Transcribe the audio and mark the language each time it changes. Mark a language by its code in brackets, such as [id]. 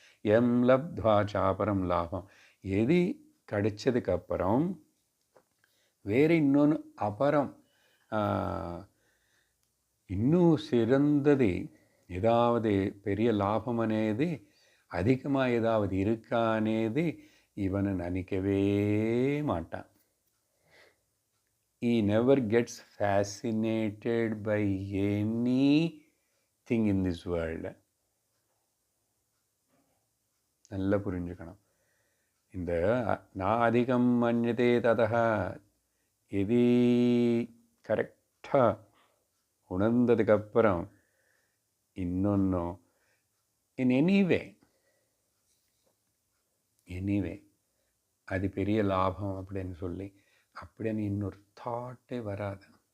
[sa] M லப்த்வா சாபரம் லாபம், [ta] எது கிடைச்சதுக்கப்புறம் வேறு இன்னொன்று அபரம் இன்னும் சிறந்தது ஏதாவது பெரிய லாபம் అనేది அதிகமாக ஏதாவது இருக்கா అనేది இவனை நினைக்கவே மாட்டான். [en] He never gets fascinated by anything in this world. [ta] நல்லா புரிஞ்சுக்கணும். இந்த நான் அதிகம் மன்யதே ததா எது கரெக்டாக உணர்ந்ததுக்கப்புறம் இன்னொன்று இன் எனிவே அது பெரிய லாபம் அப்படின்னு சொல்லி அப்படின்னு இன்னொரு தாட்டே வராது.